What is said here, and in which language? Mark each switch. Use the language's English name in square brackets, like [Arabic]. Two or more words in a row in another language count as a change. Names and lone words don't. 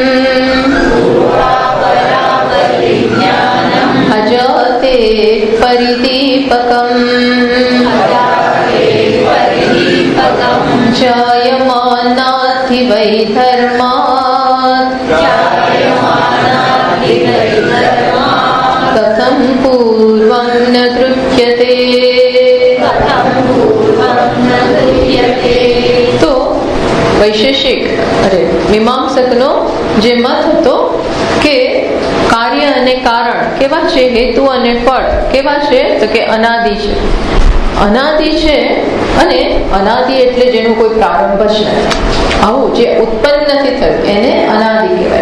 [Sanskrit] अजाते परिदीपकम् जायमानाद्धि वै धर्मात् कथं पूर्वं न गृह्यते। [Gujarati] तो વૈશેષિક મીમાંસકનો જે મત હતો કે કાર્ય અને કારણ કેવા છે, હેતુ અને ફળ કેવા છે, તો કે અનાદિ છે. અનાદિ છે અને અનાદિ એટલે જેનો કોઈ પ્રારંભ જ નથી, આવું જે ઉત્પન્ન નથી થયું એને અનાદિ કહેવાય.